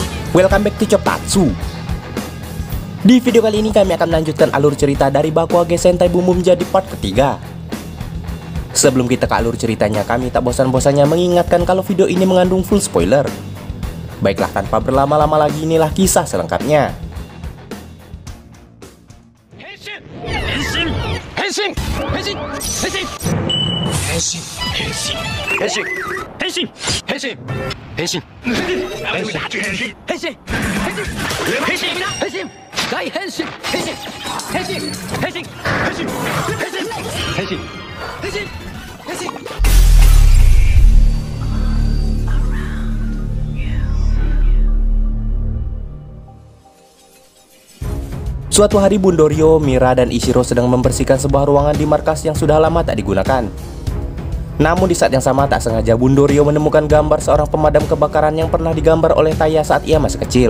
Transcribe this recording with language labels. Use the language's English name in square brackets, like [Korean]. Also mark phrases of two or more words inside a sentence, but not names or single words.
[English] Welcome back to Choptatsu. [Indonesian] Di video kali ini kami akan melanjutkan alur cerita dari Bakuage Sentai Boom Boom jadi part ketiga. Sebelum kita ke alur ceritanya, kami tak bosan-bosannya mengingatkan kalau video ini mengandung [English] full spoiler. [Indonesian] Baiklah, tanpa berlama-lama lagi, inilah kisah selengkapnya. [Japanese] 変身! 変身! 変身! 変身! 変身! 変身! 変身! 変身! 変身! 変身! 変身! 変身! 変身! 変身!大変身! 変身! 変身! 変身! 変身! 変身! 変身! 変身! 変身! [Indonesian] Suatu hari Bundorio, Mira, dan Ishiro sedang membersihkan sebuah ruangan di markas yang sudah lama tak digunakan. Namun di saat yang sama tak sengaja Bundorio menemukan gambar seorang pemadam kebakaran yang pernah digambar oleh Taya saat ia masih kecil.